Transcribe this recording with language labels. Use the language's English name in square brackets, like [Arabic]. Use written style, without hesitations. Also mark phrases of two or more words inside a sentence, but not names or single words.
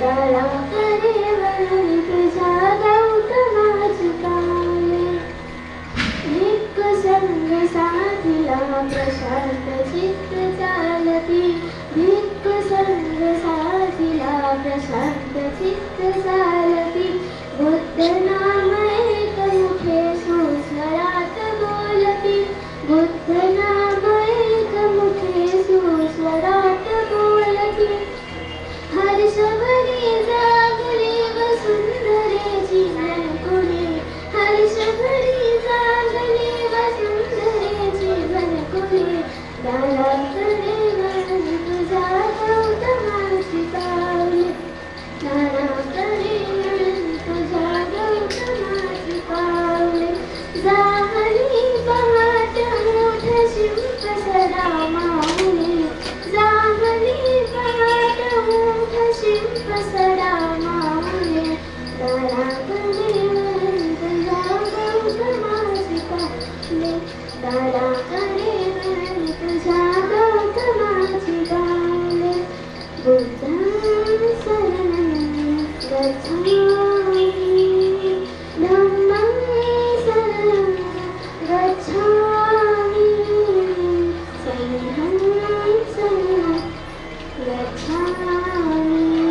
[Marathi] मला करे वरणी तुझ्या गौतमाची पावले भिक्ख संग साधिला प्रशांत चित्त चालती भिक्ख संग साधिला प्रशांत चित्त चालती बुद्ध नाम एक मुखे सुस्वरात बोलती बुद्ध नाम एक मुखे सुस्वरात बोलती हर्षभरी जागले वसुंधरे जीवन कुले हर्षभरी जागले वसुंधरे जीवन कुले दाराकडे वळली तुझ्या गौतमाची पावले दाराकडे वळली तुझ्या गौतमाची पावले जाहली पहाट मोठ शिंप सदा माहुली जाहली पहाट मोठ शिंप सदा माहुली दाराकडे वळली तुझ्या गौतमाची पावले दाराकडे वळली तुझ्या गौतमाची पावले [Pali] बुद्धं शरणं गच्छामि धम्मं शरणं गच्छामि संघं शरणं गच्छामि